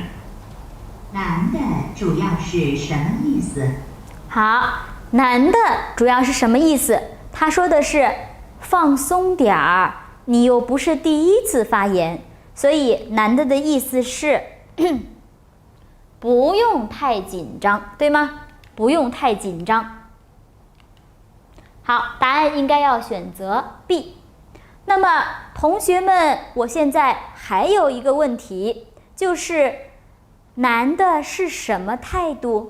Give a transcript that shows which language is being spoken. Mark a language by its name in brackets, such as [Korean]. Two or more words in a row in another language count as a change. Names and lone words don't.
[Chinese] 难的主要是什麼意思？好，难的主要是什麼意思？他說的是放鬆點兒，你又不是第一次發言，所以難的意思是不用太緊張，對嗎？不用太緊張。好，答案應該要選擇 B。那麼同學們，我現在還有一個問題，就是難的是什麼態度？